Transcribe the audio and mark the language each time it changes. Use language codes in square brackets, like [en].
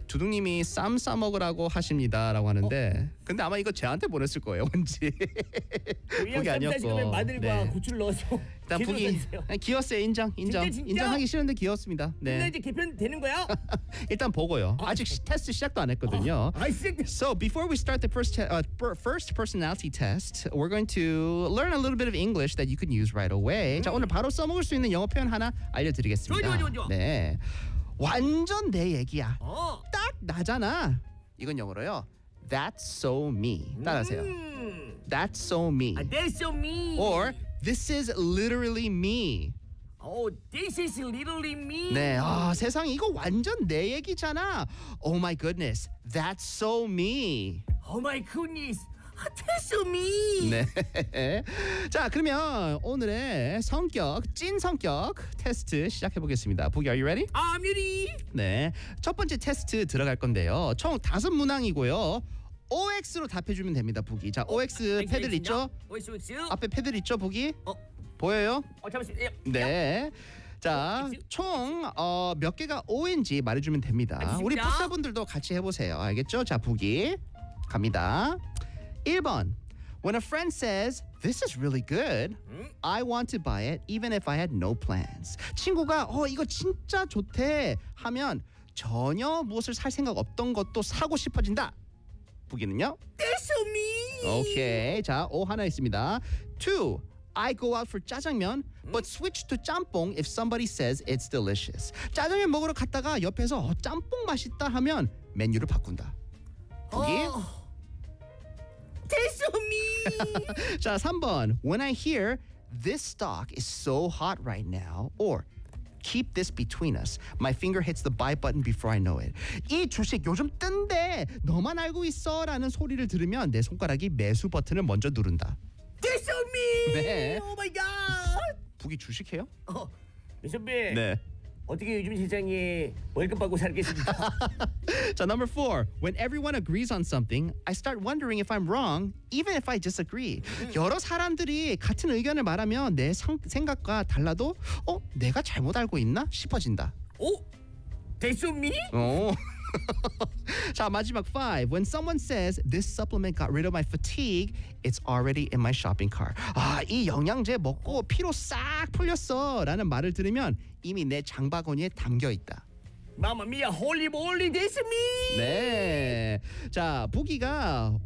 [ko] 두둥님이 쌈 싸먹으라고 하십니다 라고 하는데 근데 아마 이거 제한테 보냈을 거예요. 왠지 그게 아니었고 마늘과 네. 고추를 넣어서 일단 부기 귀여웠어요. 인정 진짜? 인정하기 싫은데 귀여웠습니다. 네. 근데 이제 개편 되는 거야? 일단 보고요. 아직 테스트 시작도 안 했거든요. [en] So before we start the first personality test, we're going to learn a little bit of English that you can use right away. [ko] 자 오늘 바로 써먹을 수 있는 영어 표현 하나 알려드리겠습니다. 좋아. 네, 완전 내 얘기야. 딱 나잖아. 이건 영어로요. [en] That's so me. [ko] 따라하세요. [en] That's so me. That's so me. Or this is literally me. Oh, this is literally me. [ko] 네, 세상에 이거 완전 내 얘기잖아. [en] Oh my goodness, that's so me. Oh my goodness, that's so me. 네. [ko] 자, 그러면 오늘의 성격, 찐 성격 테스트 시작해보겠습니다. [en] Boogie, are you ready? I'm ready. [ko] 네, 첫 번째 테스트 들어갈 건데요. 총 다섯 문항이고요. OX로 답해주면 됩니다, 부기. 자, OX 패들 있죠? OX. 앞에 패들 있죠, 부기? 보여요? 잠시만요. 네. 자, 총 몇 개가 O인지 말해주면 됩니다. 우리 부사분들도 같이 해보세요. 알겠죠? 자, 부기 갑니다. 1번. [en] When a friend says, this is really good, I want to buy it even if I had no plans. [ko] 친구가 이거 진짜 좋대 하면 전혀 무엇을 살 생각 없던 것도 사고 싶어진다. 부기는요? [en] That's so me. [ko] 오케이. 자, 오 하나 있습니다. 2. [en] I go out for 짜장면, but switch to 짬뽕 if somebody says it's delicious. [ko] 짜장면 먹으러 갔다가 옆에서 짬뽕 맛있다 하면 메뉴를 바꾼다. 부기? [en] That's so me. [ko] 자, 3번. [en] When I hear this stock is so hot right now, or keep this between us. My finger hits the buy button before I know it. [ko] 이 주식 요즘 뜬대. 너만 알고 있어. 라는 소리를 들으면 내 손가락이 매수 버튼을 먼저 누른다. [en] This is me! [ko] 네. [en] Oh my god! [ko] 부기 주식해요? 민 선배. 네. 어떻게 요즘 시장에 월급 받고 살겠습니까? 자, [en] number 4. When everyone agrees on something, I start wondering if I'm wrong, even if I disagree. [ko] 여러 사람들이 같은 의견을 말하면 내 생각과 달라도 내가 잘못 알고 있나 싶어진다. 오? [en] That's so me? [ko] 오. 자, 마지막 5. [en] When someone says, this supplement got rid of my fatigue, it's already in my shopping cart. [ko] 아, 이 영양제 먹고 피로 싹 풀렸어 라는 말을 들으면 이미 내 장바구니에 담겨있다. [en] Mamma mia, holy moly, this is me! [ko] 네. 자, 부기가 5를 총 몇 개였죠? 5개 중에?